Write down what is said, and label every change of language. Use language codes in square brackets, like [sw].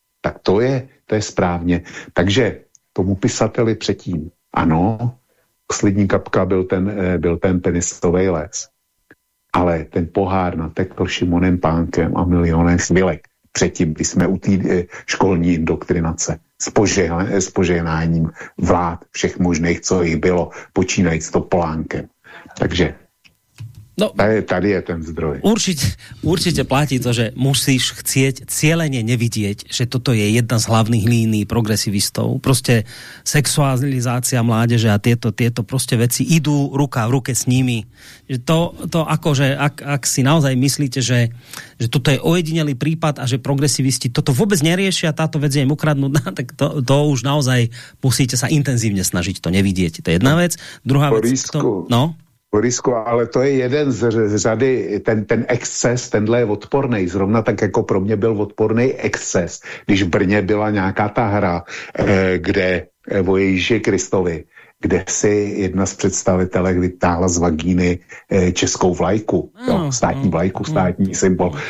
[cs] Tak to je správně. Takže tomu pisateli předtím, ano, poslední kapka byl ten tenisový les, ale ten pohár natekl Šimonem Pánkem a milionem chvilek. Předtím, když jsme u té školní indoktrinace s požehnáním vlád všech možných, co jich bylo, počínajíc to Polánkem. Takže no, tady je ten zdroj. [sk] Určite platí to, že musíš chcieť cielene nevidieť, že toto je jedna z hlavných línií progresivistov. Proste sexualizácia mládeže a tieto proste veci idú ruka v ruke s nimi. To akože, ak si naozaj myslíte, že toto je ojedinelý prípad a že progresivisti toto vôbec neriešia, táto vec je im ukradnutá, tak to už naozaj musíte sa intenzívne snažiť to nevidieť. To je jedna vec. Druhá vec... [cs] Borisko, ale to je jeden z řady, ten exces, tenhle je odporný, zrovna tak jako pro mě byl odporný exces, když v Brně byla nějaká ta hra, kde o Ježíši Kristovi, kde si jedna z představitelek vytáhla z vagíny českou vlajku, jo, státní vlajku, státní symbol.